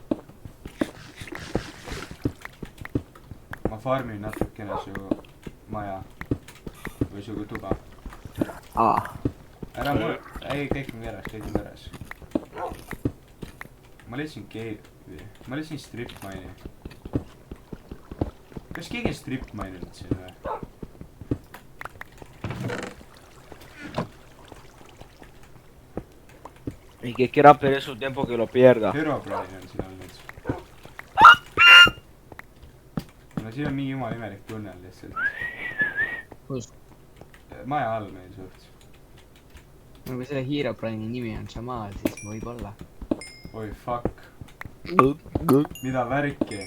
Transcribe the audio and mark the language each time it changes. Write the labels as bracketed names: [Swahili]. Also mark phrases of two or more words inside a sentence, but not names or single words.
[Estonian] Ma farmin natukene su maja. Või su tuba. ei, kõik on veres. ma leidsin stripmine'i. kas keegi on stripmine'inud siin või? [Spanish] Y que quiera perder su tiempo que lo pierda. [Estonian] Herobrine on siin olnud. no siin on mingi jumala imelik tunnel lihtsalt. kus? maja all meil suht. no kui selle Herobrine'i nimi on Jamal, siis võib-olla. oi fuck. mida värki?